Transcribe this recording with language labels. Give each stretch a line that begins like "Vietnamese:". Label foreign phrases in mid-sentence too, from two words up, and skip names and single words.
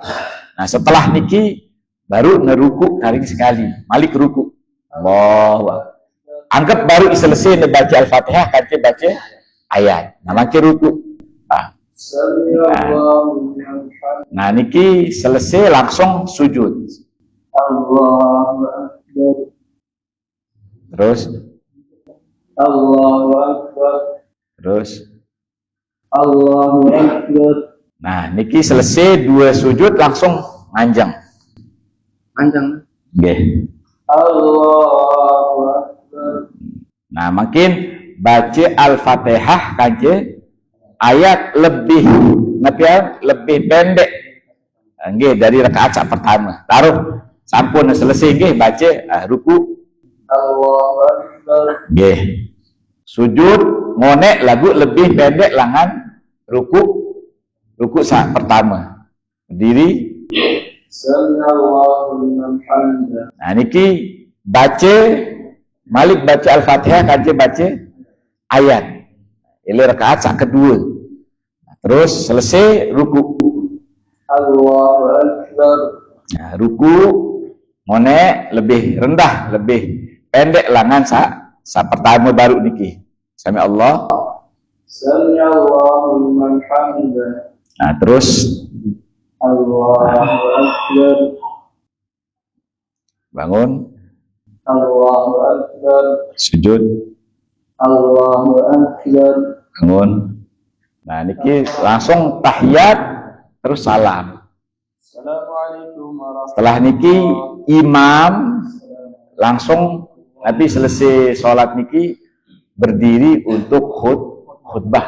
Indonesian: Nah, setelah niki baru ngeruku tarik sekali. Malik ruku. Allahu. Anggap baru selesai baca Al-Fatihah, kan baca ayat. Nah, makin ruku. Nah, niki selesai langsung sujud.
Arabic: الله أكبر.
Indonesian: Terus
Arabic: الله أكبر.
Indonesian: Terus.
Arabic: الله أكبر.
Indonesian: Nah, niki selesai dua sujud langsung manjang. Manjang. Nggih.
Arabic: الله أكبر.
Indonesian: Nah, makin baca Al-Fatihah kanje ayat lebih lebih pendek. Nggih dari rakaat sak pertama. Taruh sampun selesai nggih baca ruku.
Arabic: الله أكبر.
Indonesian: Nggih. Sujud ngonek lagu lebih pendek langan ruku sak pertama. Berdiri.
Arabic: صلى الله لمن حمده.
Indonesian: Nah niki baca Malik baca Al-Fatihah kanje baca ayat. Ini rakaat sak kedua. Terus selesai ruku.
Arabic: الله أكبر.
Indonesian: Nah, ruku ngonek lebih rendah, lebih pendek langan sak pertama baru niki.
Arabic: سمع الله. صلى الله لمن حمده.
Indonesian: Nah, terus
Arabic: الله أكبر.
Indonesian: bangun.
Arabic: الله أكبر.
Indonesian: Sujud.
Arabic: الله أكبر.
Indonesian: Bangun. Nah, niki langsung tahiyat terus salam.
Arabic: السلام عليكم ورحمة الله
Indonesian: Setelah niki imam langsung nanti selesai sholat niki berdiri untuk khutbah.